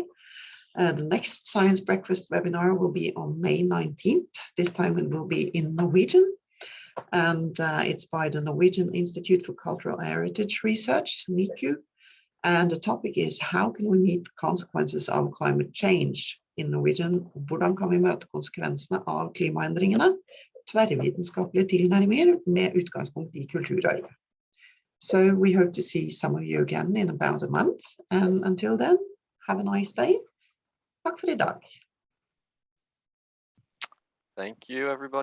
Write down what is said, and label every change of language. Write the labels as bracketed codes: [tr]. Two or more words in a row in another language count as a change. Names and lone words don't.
[en] The next Science Breakfast webinar will be on May 19th. This time it will be in Norwegian, and it's by the Norwegian Institute for Cultural Heritage Research, NICU. And the topic is, how can we meet the consequences of climate change? In Norwegian, [no] hvordan kan vi møte konsekvensene av klimaendringene? Tverrvitenskapelige tilnærminger med utgangspunkt i kulturarv. [en] So we hope to see some of you again in about a month. And until then, have a nice day. [no] Takk for i dag. [en] Thank you, everybody.